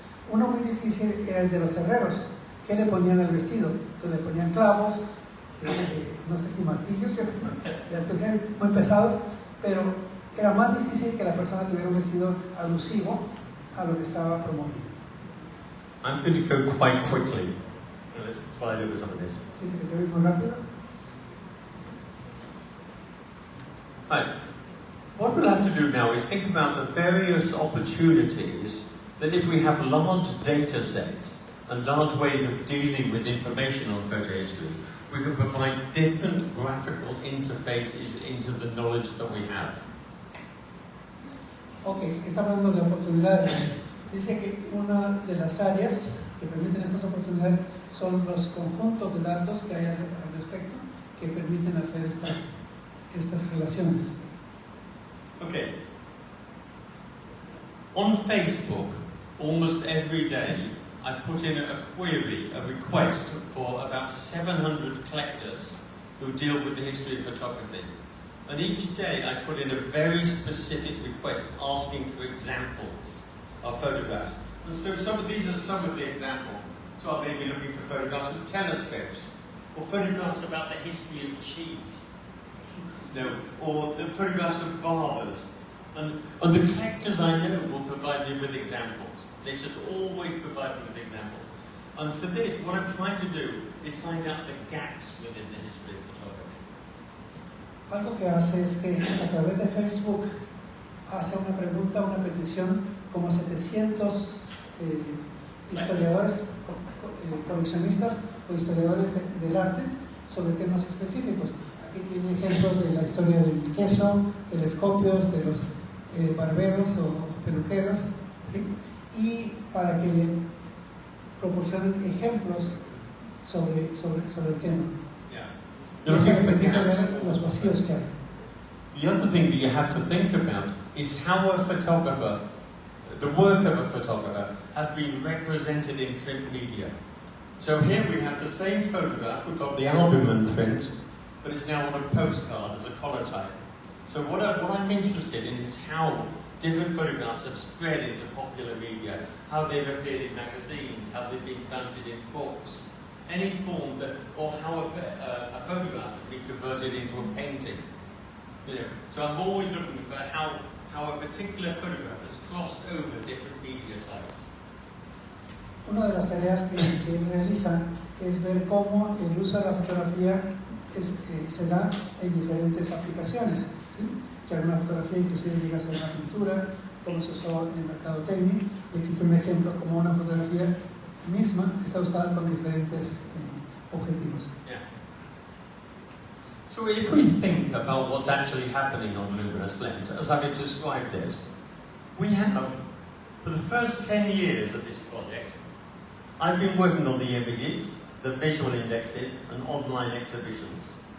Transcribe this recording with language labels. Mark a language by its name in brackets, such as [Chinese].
[Spanish] Uno muy difícil era el de los herreros. ¿Qué le ponían al vestido? Entonces le ponían clavos, no sé si martillos, muy pesados, pero era más difícil que la persona tuviera un vestido alusivo a lo que estaba promoviendo. [English] I'm going to go quite quickly. Let's try to do some of this. [Spanish] Dice que se ve muy rápido. [English] Right. What we'll have to do now is think about the various opportunities that if we have large data sets and large ways of dealing with information on photo history, we can provide different graphical interfaces into the knowledge that we have. [Spanish] Ok, está hablando de oportunidades. Dice que una de las áreas que permiten estas oportunidades son los conjuntos de datos que hay al respecto que permiten hacer estas relaciones. [English] Okay. On Facebook, almost every day, I put in a query, a request for about 700 collectors who deal with the history of photography. And each day I put in a very specific request asking for examples of photographs. And so these are some of the examples. So I may be looking for photographs of telescopes, or photographs about the history of cheese. No, or the photographs of barbers. And the collectors I know will provide me with examples. They just always provide me with examples. And for this, what I'm trying to do is find out the gaps within the history of photography. [Spanish] Algo que hace es que a través de Facebook hace una pregunta, una petición, como 700 historiadores, coleccionistas o historiadores del arte sobre temas específicos. Aquí tiene ejemplos de la historia del queso, telescopios, de los barberos o peluqueros, ¿sí? Y para que le proporcionen ejemplos sobre el tema. [English] There are [Spanish] Eso [English] different [Spanish] permite [English] gaps. [Spanish] ver los vacíos que hay. [English] The other thing that you have to think about is how a photographer, the work of a photographer, has been represented in print media. So here we have the same photograph, we've got the albumen print, but it's now on a postcard as a collotype. So what I'm interested in is how different photographs have spread into popular media, how they've appeared in magazines, how they've been founded in books, any form that, or how a photograph has been converted into a painting. You know, so I'm always looking for how a particular photograph has crossed over different media types. [Spanish] Una de las tareas que él realiza es ver cómo el uso de la fotografía se da en diferentes aplicaciones, ¿sí? Que alguna fotografía inclusive llega a ser una pintura, como se usó en mercadotecnia, y aquí tiene un ejemplo como una fotografía misma está usada con diferentes objetivos. [English] Yeah. So if we think about what's actually happening on Luminous Lens, as I've described it, we have, for the first 10 years of this project, I've been working on the images, the visual indexes, and online exhibitions.